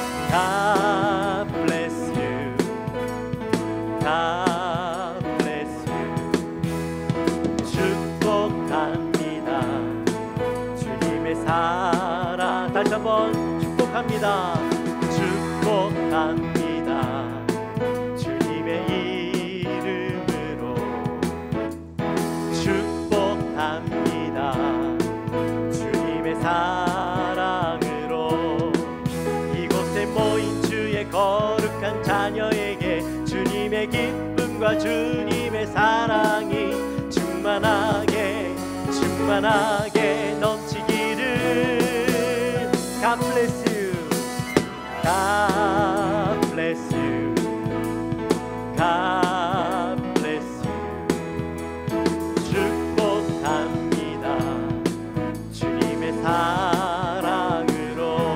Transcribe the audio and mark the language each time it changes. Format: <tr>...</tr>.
<en>God bless you, God bless you.</en> <ko>축복합니다 주님의 사랑. 다시 한번 축복합니다. 축복합니다 주님의 이름으로. 축복합니다 주님의 사랑으로 이곳에 모인 주의 거룩한 자녀에게 주님의 기쁨과 주님의 사랑이 충만하게 충만하게 넘치기를.</ko> <en>God bless you, God bless you, God bless you.</en> <ko>축복합니다 주님의 사랑으로.</ko>